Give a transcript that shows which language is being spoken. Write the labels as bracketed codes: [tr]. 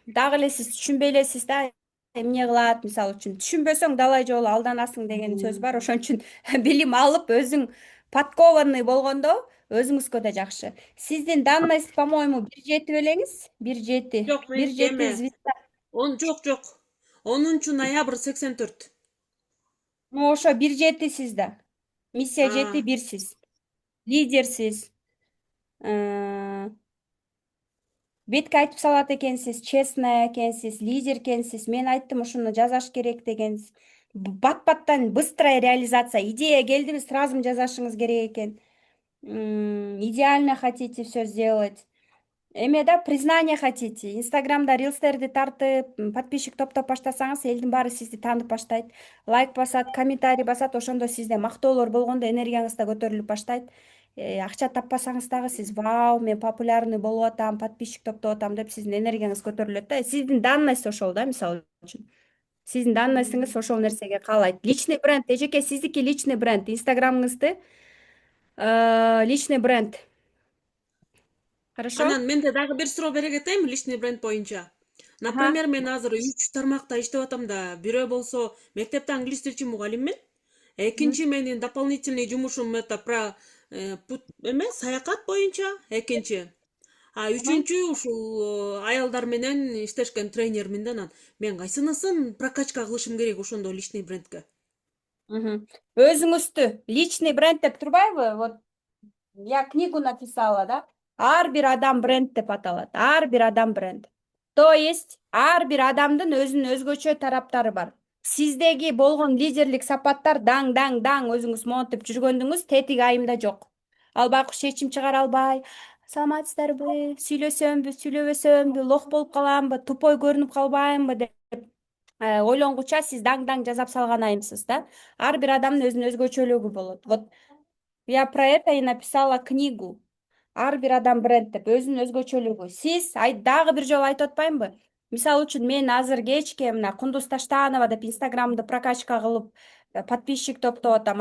[ky] Дагы эле сиз түшүнбөй элесиз да, эмне кылат, мисалы үчүн. Түшүнбөсөң далай жолу алданасың деген сөз бар. Ошон үчүн билим алып, өзүң подкованный болгондо өзүңүзгө да жакшы. Сиздин данность, [ru] по-моему, [ky] 1.7 белеңиз? 1.7. Жок, 1.7 звезда. Жок. 10-ноябрь 84. Ошо 1.7 сиз да. Миссия 7-1 сиз. Лидерсиз. Бетке айтып салат экенсиз, честная экенсиз, лидер экенсиз. Мен айттым, ушуну жазаш керек дегенсиз. Бат-баттан [ru] быстрая реализация. [ky] Идея келдиби, сразу жазашыңыз керек экен. [ru] идеально хотите все сделать. [ky] Эме да [ru] признание хотите. [ky] Инстаграмда рилстерди тартып, подписчик топтоп баштасаңыз, элдин баары сизди таанып баштайт. Лайк басат, комментарий басат, ошондо сизде мактоолор болгондо энергияңыз да көтөрүлүп баштайт. Акча таппасаңыз дагы сиз вау, мен популярный болуп атам, подписчик топтоп атам деп сиздин энергияңыз көтөрүлөт да. Сиздин данность ошол да, мисалы үчүн. Сиздин данностьңыз ошол нерсеге каалайт. Личный бренд, эжеке сиздики личный бренд. Инстаграмыңызды личный бренд. [ru] Хорошо? [ky] Анан менде дагы бир суроо бере кетейинби личный бренд боюнча. Например, мен азыр 3 тармакта иштеп атам да. Бирөө болсо мектепте англис тилчи мугалиммин. Экинчи менин дополнительный жумушум это про саякат боюнча экинчи. А үчүнчү ушул аялдар менен иштешкен тренермин да анан. Мен кайсынысын прокачка кылышым керек ошондо личный брендке? Өзүңүздү личный бренд деп турбайбы? [ru] Вот я книгу написала, да? [ky] Ар бир адам бренд деп аталат. Ар бир адам бренд. То есть ар бир адамдын өзүнүн өзгөчө тараптары бар. Сиздеги болгон лидерлик сапаттар даң өзүңүз монтип жүргөндүңүз тетиги айымда жок. Ал байкуш чечим чыгара албай, саламатсыздарбы, сүйлөсөмбү, сүйлөбөсөмбү, лох болуп каламбы, тупой көрүнүп калбаймбы деп ойлонгуча сиз даң жасап салган айымсыз да. Ар бир адамдын өзүнүн өзгөчөлүгү болот. [ru] Вот я про это и написала книгу. [ky] Ар бир адам бренд деп, өзүнүн өзгөчөлүгү. Сиз дагы бир жолу айтып атпаймынбы? Мисалы үчүн мен азыр кечке мына Кундуз Таштанова деп инстаграмды прокачка кылып, подписчик топтоп атам.